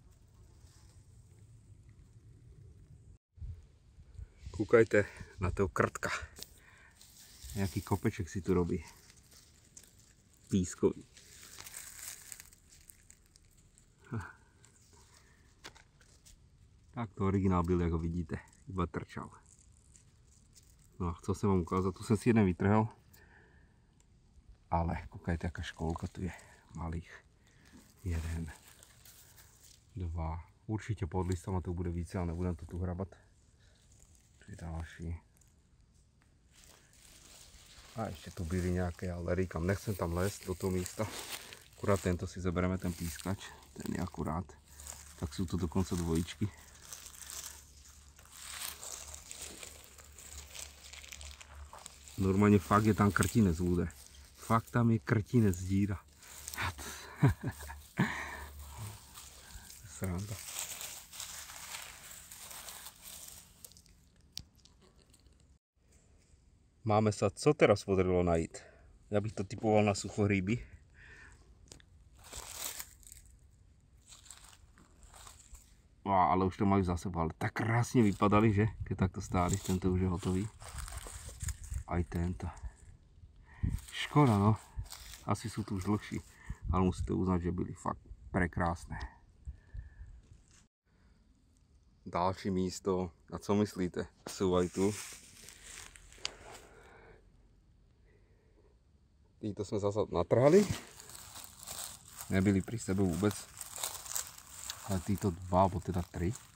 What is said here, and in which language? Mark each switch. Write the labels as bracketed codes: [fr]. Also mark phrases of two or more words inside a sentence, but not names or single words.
[cs] Kúkajte na toho krtka. Jaký kopeček si tu robí. Pískový. Tak to originál byl, jak ho vidíte. [sk] Iba trčal. [cs] No a chcel jsem vám ukázat, tu jsem si jeden vytrhal. Ale kúkajte, jaká školka tu je. Malých. 1, 2. Určitě pod listama to bude více, ale nebudem to tu hrabat. Tu je další. A ještě tu byly nějaké, ale říkám, nechcem tam lézt do toho místa. [sk] Akurát tento si zabereme, ten pískač. [cs] Ten je akurát. Tak jsou to dokonce dvojičky. Normálně fakt je tam krtinec, [sk] ľudia. [cs] Fakt tam je krtinec, díra. Sranda. [sk] Máme sa, co teraz podarilo najít? [cs] Ja bych to typoval na suchorýby. [sk] Ale už to majú za sebou, ale tak krásne vypadali, že? Keď takto stáli, tento už je hotový. Aj tento. Škoda, no. Asi sú tu už dlhší, ale musíte uznať, že byli fakt prekrásné. [cs] Další místo. A co myslíte? Jsou aj tu. Títo jsme zase natrhali. Nebyli pri sebe vůbec. Ale títo 2, [sk] alebo teda [cs] 3.